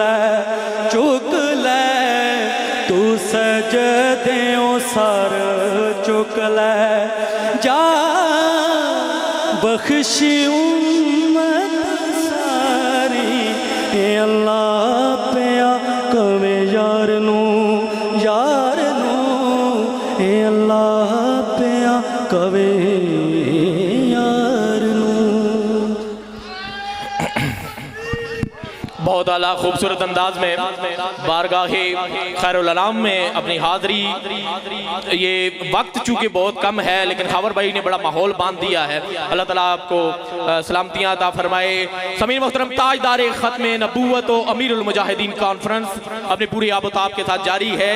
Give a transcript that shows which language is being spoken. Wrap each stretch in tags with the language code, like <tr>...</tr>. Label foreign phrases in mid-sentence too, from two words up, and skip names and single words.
<pa>ਲੈ ਤੂ ਸਜਦਿਓ ਸਿਰ ਚੁੱਕ ਲੈ ਜਾ ਬਖ਼ਸ਼ੀ ਉੱਮਤ ਸਾਰੀ ਏ ਅੱਲਾਹ ਪਿਆ ਕਵੇ ਯਾਰ ਨੋ ਏ ਅੱਲਾਹ ਪਿਆ ਕਵੇ ਯਾਰ ਨੋ।</pa> <ur>बहुत بہت اعلیٰ خوبصورت انداز میں بارگاہ خیر الانام میں اپنی حاضری، یہ وقت چونکہ بہت کم ہے لیکن خاور بھائی نے بڑا ماحول باندھ دیا ہے، اللہ تعالیٰ آپ کو سلامتیاں عطا فرمائے۔ سمیر محترم تاجدار ختم نبوت و امیر المجاہدین کانفرنس اپنے پوری آب و تاب کے ساتھ جاری ہے۔</ur>